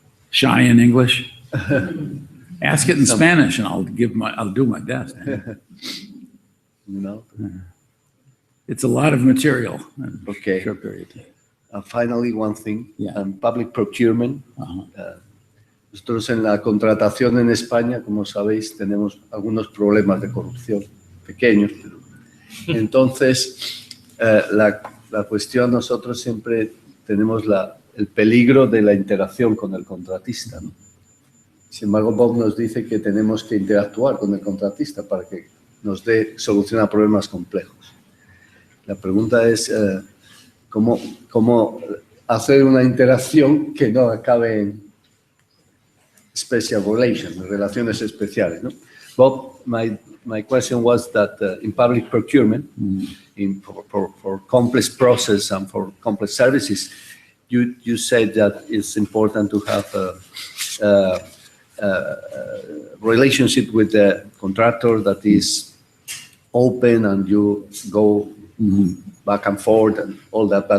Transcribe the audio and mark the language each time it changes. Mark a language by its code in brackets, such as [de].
[en] Shy in English? Ask it in Spanish and I'll do my best. It's a lot of material. Okay. Short period. Finally, one thing, public procurement. [es] Nosotros en la contratación en España, como sabéis, tenemos algunos problemas de corrupción, pequeños. Entonces, la cuestión, nosotros siempre tenemos el peligro de la interacción con el contratista, ¿no? Sin embargo, Bob nos dice que tenemos que interactuar con el contratista para que nos dé solución a problemas complejos. La pregunta es cómo hacer una interacción que no acabe en [en] special relations, [es] relaciones especiales, ¿no? [en] Bob, my question was that in public procurement, for complex process and for complex services, you said that it's important to have a relationship with the contractor that is open and you go back and forth and all that.